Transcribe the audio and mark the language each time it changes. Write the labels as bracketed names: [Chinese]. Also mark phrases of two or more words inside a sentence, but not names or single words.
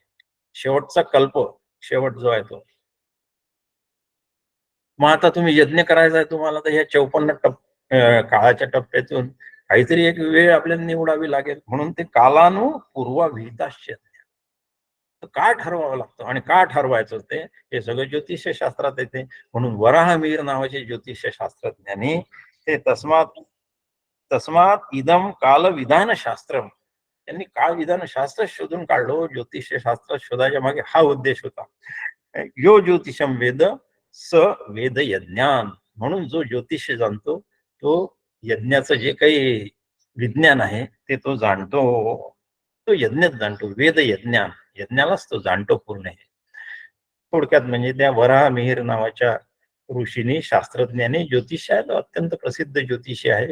[Marathi] शेवटचा कल्प, शेवट जो आहे तो. मग आता तुम्ही यज्ञ करायचा आहे तुम्हाला, तर ह्या 54 काळाच्या टप्प्यातून काहीतरी एक वेळ आपल्याला निवडावी लागेल. म्हणून ते [Sanskrit] कालानुपूर्वविहिताश्च यज्ञ. [Marathi] काय ठरवावं लागतं आणि का ठरवायचं ते हे सगळं ज्योतिष शास्त्रात येते. म्हणून वराहमिहिर नावाचे ज्योतिष शास्त्रज्ञानी ते [Sanskrit] तस्मात तस्मात इदम काल विधान शास्त्र, [Marathi] त्यांनी काळ विधान शास्त्र शोधून काढलो. ज्योतिष शास्त्र शोधाच्या मागे हा उद्देश होता. [Sanskrit] यो ज्योतिषम वेद स वेद यज्ञान. [Marathi] म्हणून जो ज्योतिष जाणतो तो यज्ञाचं जे काही विज्ञान आहे ते तो जाणतो, तो यज्ञच जाणतो. [Sanskrit] वेद यज्ञान, [Marathi] यज्ञालाच तो जाणतो पूर्ण. थोडक्यात म्हणजे त्या वराहमिहिर नावाच्या ऋषींनी शास्त्रज्ञांनी ज्योतिष आहे, अत्यंत प्रसिद्ध ज्योतिषी आहे.